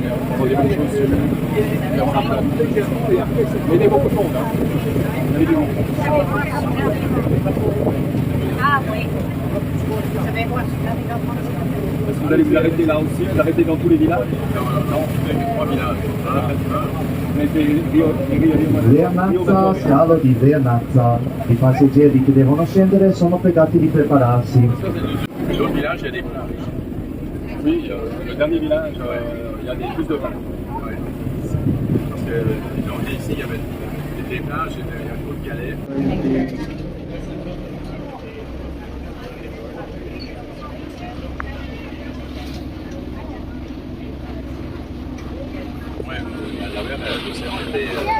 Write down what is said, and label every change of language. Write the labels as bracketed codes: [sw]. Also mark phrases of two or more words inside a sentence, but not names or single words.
[fr] On a des bonnes choses sur le rappel. Mais il y a beaucoup de monde. Il y a des monde. Ah oui. Ça va être quoi? Est-ce que vous allez vous arrêter là aussi? Vous arrêtez dans tous les villages? Non, c'est 3 villages. [it] Vernazza, scalo di Vernazza. I passeggeri che devono scendere sono pregati di prepararsi. [fr] L'autre village, il y a des plages. Oui, le dernier village, il y a des plus de plages. Ouais. Parce que on est ici, il y avait des plages, il y a un coup de galets. Ouais, la mer, l'océan était.